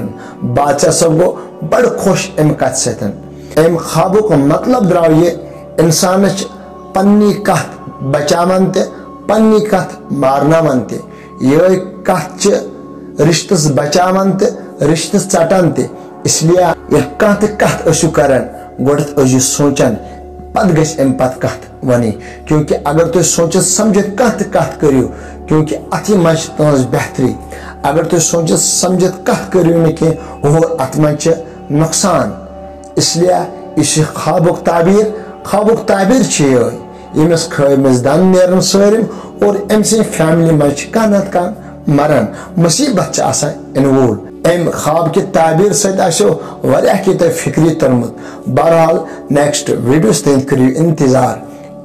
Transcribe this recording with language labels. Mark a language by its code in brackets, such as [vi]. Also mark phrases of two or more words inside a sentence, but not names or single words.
[ks] بادشاہ صٲب گوٚو بڑٕ خۄش امہِ کتھِ سۭتۍ۔ امہِ خوابُک مطلب درٛاو یہِ، انسانس چھِ پننی کتھ بچاوان تہِ، پننی کتھ مارناوان تہِ۔ یِہے کتھ چھِ رشتس بچاوان تہِ رشتہٕ ژٹان تہِ۔ [ur] اس لیے [ks] ییٚلہِ کانٛہہ تہِ کتھ ٲسِو کران گۄڈٕنیتھ ٲسِو سونچان، پتہٕ گژھِ امہِ پتہٕ کتھ ونٕنۍ، کیونکہ اگر تُہۍ سوٗنچِتھ سمجھِتھ کانٛہہ تہِ کتھ کٔرِو، کیونکہ اتھی منٛز چھِ تُہنٛز بہتری۔ اگر تُہۍ سوٗنچِتھ سمجھِتھ کتھ کٔرِو نہٕ کینٛہہ اور اتھ منٛز چھِ نۄقصان۔ [ur] اس لیے [ks] یُس یہِ خوابُک تعبیر چھِ یِہے، ییٚمِس خٲبمِس دند نیرن سٲرِم اور أمۍ سٕنٛدِ فیملی منٛز چھِ کانٛہہ نتہٕ کانٛہہ مران، مصیبت چھِ آسان یِنہٕ وول۔ امہِ خواب کہِ تعبیر سۭتۍ آسیو واریاہ کینٛہہ تۄہہِ فکری توٚرمُت۔ بہرحال [en] next videos [ks] تام کٔرِو انتظار۔